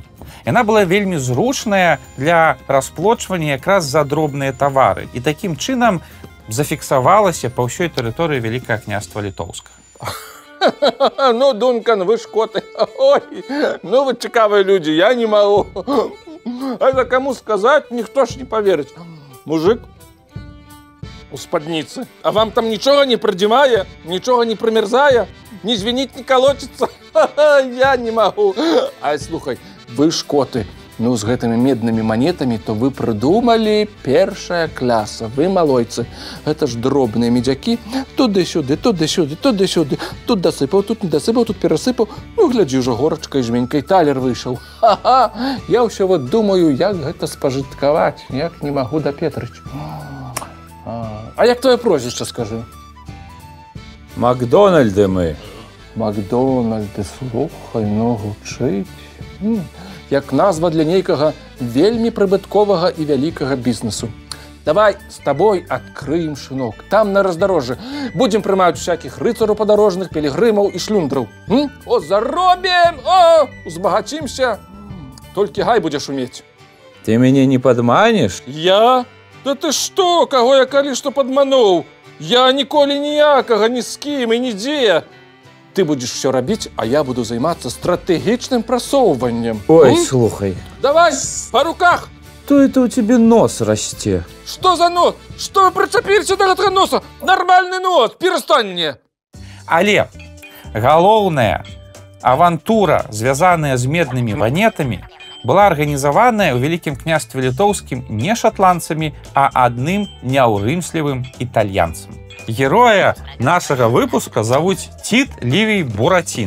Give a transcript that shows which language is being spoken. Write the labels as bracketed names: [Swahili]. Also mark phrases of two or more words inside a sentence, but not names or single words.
[Belarusian] Яна была вельмі зручная для расплочвання якраз за дробныя тавары і такім чынам зафіксавалася па ўсёй тэрыторыі Вялікага княства літоўскага. Ну, Дункан, вы шкоты. Ой, ну вы цікавыя людзі, я не магу. [Russian] А это кому сказать, никто ж не поверит. Мужик у спадницы. А вам там ничего не продевая, ничего не промерзая, не звенит, не колотится? Я не могу. [Belarusian] А слухай, вы шкоты. [Russian] Ну, с гэтымі медными монетами, то вы придумали [Belarusian] першая кляса. [Russian] Вы малойцы. Это ж дробные медяки. Туды-сюды, туды-сюды, туды-сюды. Тут досыпал, тут не досыпал, тут пересыпал. Ну, гляди, уже горочкой, жменькой талер вышел. Ха-ха! Я все вот думаю, [Belarusian] як гэта спожитковать. [Russian] Як не могу допетрить. А як твое прозвище, скажи? Макдональды мы. [Belarusian] Макдональды, слухай, ну гучыць. Як назва для нейкага вельмі прыбытковага і вялікага бізнесу. [Russian] Давай с тобой открыем шинок. [Belarusian] Там на раздарожжы будем прымаць всяких рыцараў падарожных, пілігрымаў і шлюндраў. О, заробім! О, узбагацімся! Толькі гай будзеш умець. Ты мяне не падманеш? Я? Да ты што, каго я калі што падмануў? Я ніколі ніякага ні з кім і нідзе. [Russian] Ты будешь все [Belarusian] рабіць, а я буду займацца стратэгічным прасоўваннем. Ой, слухай. [Russian] Давай, по руках! То это у тебе нос расце. Что за нос? Что вы прицепились до гэтага носа? Нормальный нос, перестань мне. [Belarusian] Але галоўная авантура, звязаная з меднымі манетамі, была арганізаваная ў Вялікім княстве літоўскім не шатландцамі, а адным няўрымслівым італьянцам. Героя нашага выпуска завуць Тит Лівій Бураціна.